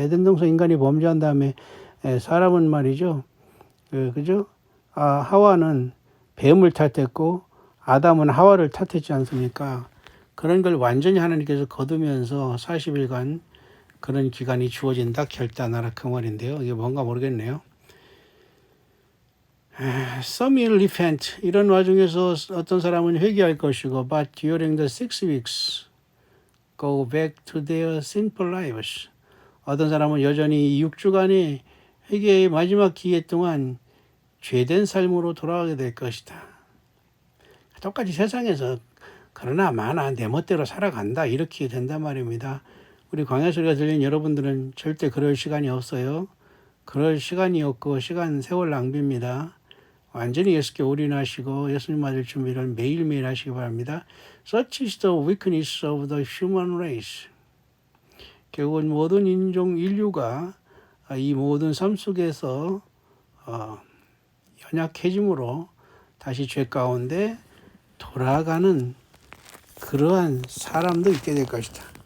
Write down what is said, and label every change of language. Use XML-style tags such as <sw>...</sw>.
<ko>에덴 동산 인간이 범죄한 다음에 사람은 말이죠. 그죠? 하와는 뱀을 탓했고 아담은 하와를 탓했지 않습니까? 그런 걸 완전히 하나님께서 거두면서 40일간 그런 기간이 주어진다 결단하라 그 말인데요. 이게 뭔가 모르겠네요.</ko> <en>Some will repent.</en> <ko>이런 와중에서 어떤 사람은 회개할 것이고,</ko> <en>but during the 6 weeks, go back to their sinful lives.</en> <ko>어떤 사람은 여전히 6주간의 회개의 마지막 기회 동안 죄된 삶으로 돌아가게 될 것이다. 똑같이 세상에서 그러나 마나 내 멋대로 살아간다 이렇게 된단 말입니다. 우리 광야 소리가 들린 여러분들은 절대 그럴 시간이 없어요. 그럴 시간이 없고 세월 낭비입니다. 완전히 예수께 올인하시고 예수님 맞을 준비를 매일매일 하시기 바랍니다.</ko> <en>Such is the weakness of the human race.</en> <ko>결국은 모든 인류가 이 모든 삶 속에서 연약해짐으로 다시 죄 가운데 돌아가는 그러한 사람도 있게 될 것이다.</ko>